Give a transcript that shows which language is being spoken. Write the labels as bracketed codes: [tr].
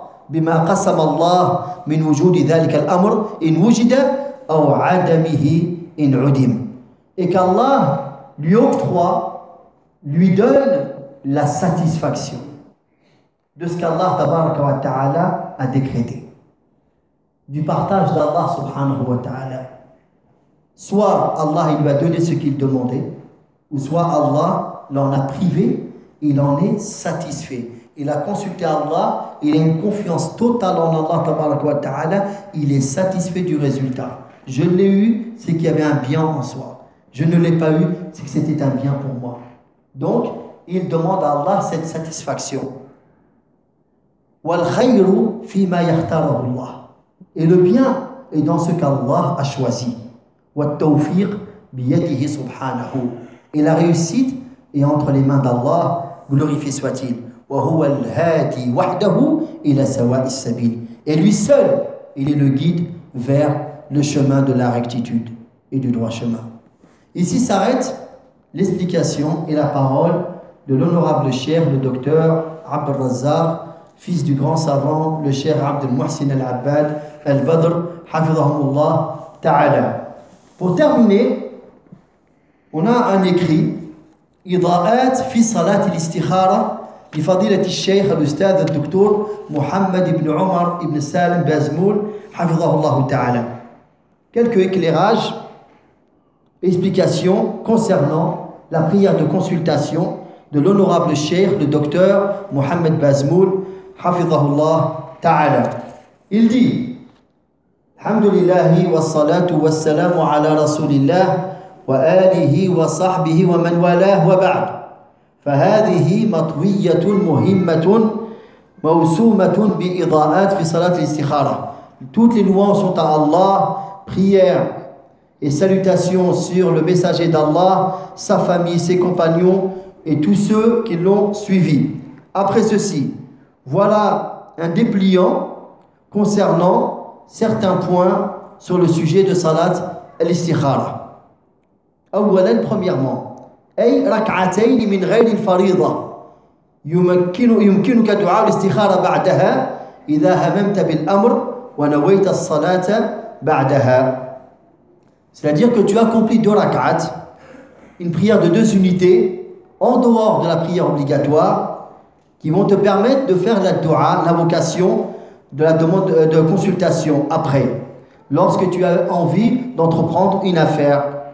[ar] بما قسم الله من وجود ذلك الأمر إن وجد أو عدمه إن عدم. [fr] Et qu'Allah lui octroie, lui donne la satisfaction de ce qu'Allah tabaraka wa ta'ala a décrété, du partage d'Allah subhanahu wa ta'ala. Soit Allah lui a donné ce qu'il demandait, ou soit Allah l'en a privé, il en est satisfait. Il a consulté Allah, il a une confiance totale en Allah tabaraka wa ta'ala, il est satisfait du résultat. Je l'ai eu, c'est qu'il y avait un bien en soi. Je ne l'ai pas eu, c'est que c'était un bien pour moi. Donc, il demande à Allah cette satisfaction. [ar] وَالْخَيْرُ فِي مَا يَخْتَرَهُ اللَّهُ. [fr] Et le bien est dans ce qu'Allah a choisi. [ar] وَالْتَوْفِيقُ بِيَدِهِ سُبْحَانَهُ. [fr] Et la réussite est entre les mains d'Allah, glorifié soit-il. [ar] وهو الهادي وحده الى سواء السبيل. [fr] Et lui seul, il est le guide vers le chemin de la rectitude et du droit chemin. Ici s'arrête l'explication et la parole de l'honorable cheikh, le docteur Abd al-Razzaq, fils du grand savant, le cheikh Abd al-Muhsin al-Abbad al-Badr, hafidhahumullah ta'ala. Pour terminer, on a un écrit, Ida'at fi salat al-istikhara. [ar] لفضيلة الشيخ الأستاذ الدكتور محمد بن عمر بن سالم بازمول حفظه الله تعالى. [fr] Quelques éclairages, explications concernant la prière de consultation de l'honorable cheikh, le docteur Mohamed Bazmoul, [ar] حفظه الله تعالى. [fr] Il dit: [ar] الحمد لله والصلاة والسلام على رسول الله وآله وصحبه ومن والاه وبعد. فهذه مطوية مهمة موسومة بإضاءات في صلاة الاستخارة. [fr] Toutes les louanges sont à Allah, prière et salutation sur le messager d'Allah, sa famille, ses compagnons et tous ceux qui l'ont suivi. Après ceci, voilà un dépliant concernant certains points sur le sujet de salat al-istikhara. [ar] أولاً, [fr] premièrement, [ar] أي ركعتين من غير الفريضة يمكنك دعاء الاستخارة بعدها إذا هممت بالأمر ونويت الصلاة بعدها. [fr] C'est-à-dire que tu accomplis deux rak'at, une prière de deux unités en dehors de la prière obligatoire, qui vont te permettre de faire la dua, l'invocation de la demande de consultation après, lorsque tu as envie d'entreprendre une affaire.